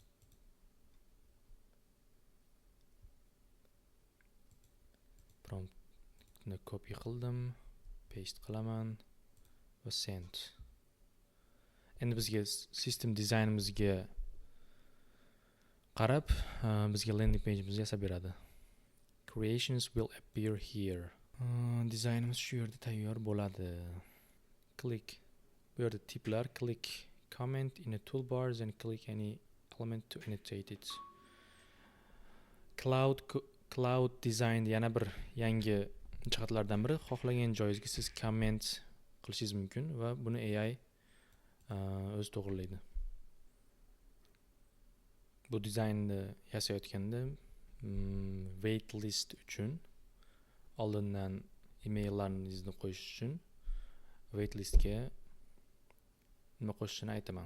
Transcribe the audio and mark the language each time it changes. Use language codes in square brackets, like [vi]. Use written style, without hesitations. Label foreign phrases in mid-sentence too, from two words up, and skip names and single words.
[uz] Promptni copy qildim, paste qilaman va send. Endi bizga system dizaynimizga qarab, bizga [en] landing page'imizni [uz] yasab beradi. [en] Creations will appear here. [uz] Dizaynimiz shu yerda tayyor bo'ladi. Click. Bu yerda tiplar, [en] click comment in the toolbars and click any element to annotate it. [uz] Cloud design yana bir yangi jihatlardan biri, xohlagan joyingizga siz comment qilishingiz mumkin va buni AI o'zi to'g'rilaydi. Bu dizaynni yasayotganda waitlist uchun oldindan emaillarningizni qo'yish uchun waitlistga nima qo'shishni aytaman.